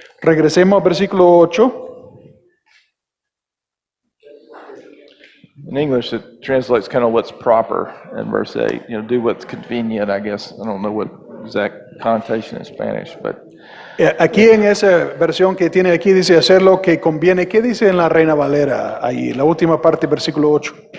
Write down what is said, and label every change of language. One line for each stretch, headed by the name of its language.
Spanish: Regresemos al versículo 8.
English: In English, it translates kind of what's proper in verse 8. You know, do what's convenient, I guess. I don't know what exact connotation in Spanish, but
Spanish: Aquí en esa versión que tiene aquí dice hacer lo que conviene. ¿Qué dice en la Reina Valera ahí? La última parte, versículo 8.